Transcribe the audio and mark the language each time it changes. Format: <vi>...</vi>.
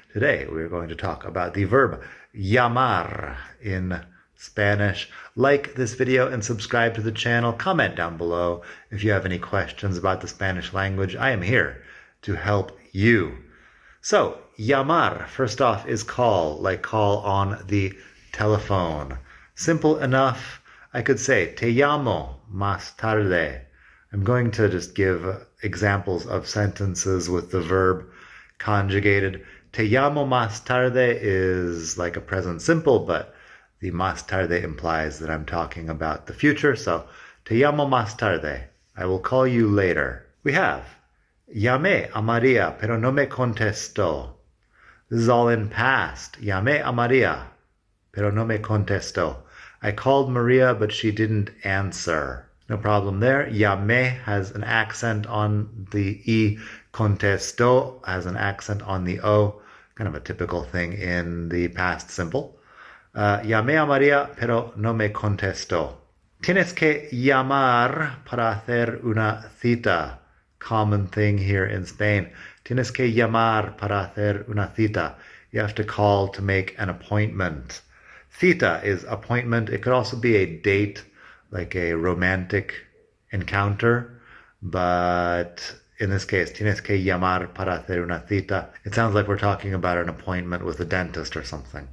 <en>Today we're going to talk about the verb llamar in Spanish. Like this video and subscribe to the channel. Comment down below if you have any questions about the Spanish language. I am here to help you. So, llamar, first off, is call, like call on the telephone. Simple enough. I could say,</en> <es>te llamo más tarde.</es> <en>I'm going to just give examples of sentences with the verb conjugated.</en> <es>Te llamo más tarde</es> <en>is like a present simple, but the más tarde implies that I'm talking about the future. So,</en> <es>te llamo más tarde.</es> <en>I will call you later. We have,</en> <es>llamé a María, pero no me contestó.</es> <en>This is all in past.</en> <es>Llamé a María, pero no me contestó.</es> <en>I called Maria, but she didn't answer. No problem there. Llamé has an accent on the E. Contestó has an accent on the O. Kind of a typical thing in the past simple.</en> <es>Llamé a María, pero no me contestó. Tienes que llamar para hacer una cita.</es> <en>Common thing here in Spain.</en> <es>Tienes que llamar para hacer una cita.</es> <en>You have to call to make an appointment. Cita is appointment. It could also be a date, like a romantic encounter, but in this case,</en> <es>tienes que llamar para hacer una cita.</es> <en>It sounds like we're talking about an appointment with a dentist or something.</en>